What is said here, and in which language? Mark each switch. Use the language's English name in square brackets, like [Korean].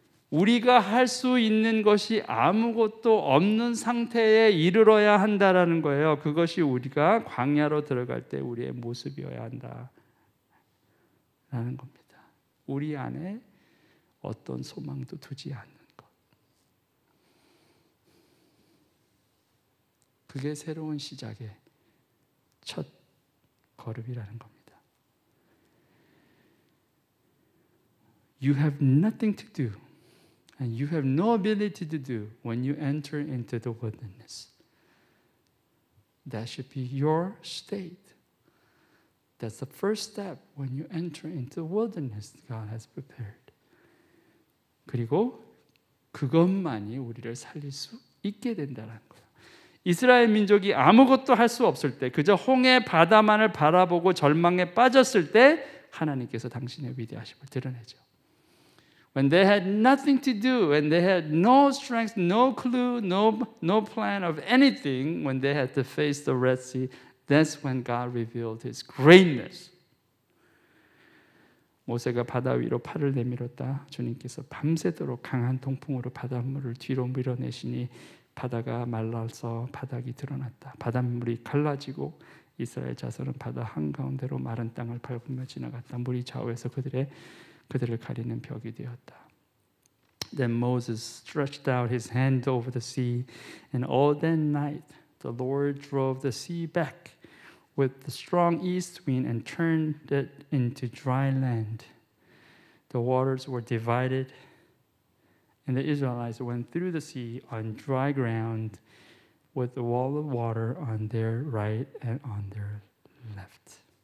[Korean] 우리가 할 수 있는 것이 아무것도 없는 상태에 이르러야 한다라는 거예요. 그것이 우리가 광야로 들어갈 때 우리의 모습이어야 한다라는 겁니다. 우리 안에 어떤 소망도 두지 않는 것. 그게 새로운 시작의 첫 걸음이라는 겁니다. [English] You have nothing to do. And you have no ability to do when you enter into the wilderness. That should be your state. That's the first step when you enter into the wilderness God has prepared. [Korean] 그리고 그것만이 우리를 살릴 수 있게 된다는 거예요. 이스라엘 민족이 아무것도 할 수 없을 때, 그저 홍해 바다만을 바라보고 절망에 빠졌을 때 하나님께서 당신의 위대하심을 드러내죠. [English] When they had nothing to do, when they had no strength, no clue, no plan of anything, when they had to face the Red Sea, that's when God revealed His greatness. [Korean] 모세가 바다 위로 팔을 내밀었다. 주님께서 밤새도록 강한 동풍으로 바닷물을 뒤로 밀어내시니 바다가 말라서 바닥이 드러났다. 바닷물이 갈라지고 이스라엘 자손은 바다 한가운데로 마른 땅을 밟으며 지나갔다. 물이 좌우에서 그들을 가리는 벽이 되었다. [English] Then Moses stretched out his hand over the sea, and all that night the Lord drove the sea back with the strong east wind and turned it into dry land. The waters were divided, and the Israelites went through the sea on dry ground with the wall of water on their right and on their left.